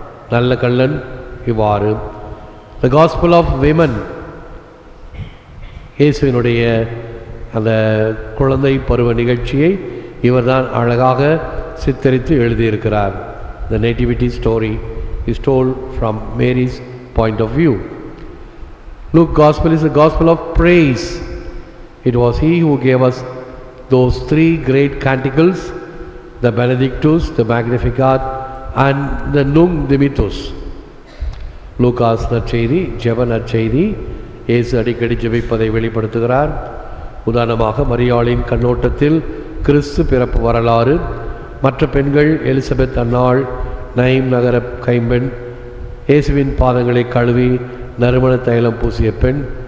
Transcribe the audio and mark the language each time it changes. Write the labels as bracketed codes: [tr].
[ta] நல்ல கள்ளன் இவ்வாறு. [en] The gospel of women. [ta] இயேசுவினுடைய அந்த குழந்தை பருவ நிகழ்ச்சியை இவர்தான் அழகாக சித்தரித்து எழுதியிருக்கிறார். [en] The nativity story is told from Mary's point of view. Luke gospel is the gospel of praise. It was he who gave us those 3 great canticles, the Benedictus, the Magnificat and the Nunc Dimittis. [ta] Lucas நற்செய்தி ஜெப நற்செய்தி. இயேசு அடிக்கடி ஜெபிப்பதை வெளிப்படுத்துகிறார். உதாரணமாக மரியாளின் கண்ணோட்டத்தில் கிறிஸ்து பிறப்பு வரலாறு, மற்ற பெண்கள் எலிசபெத் அன்னாள், நைம் நகர கைம்பெண், இயேசுவின் பாதங்களை கழுவி நறுமண தைலம் பூசிய பெண்.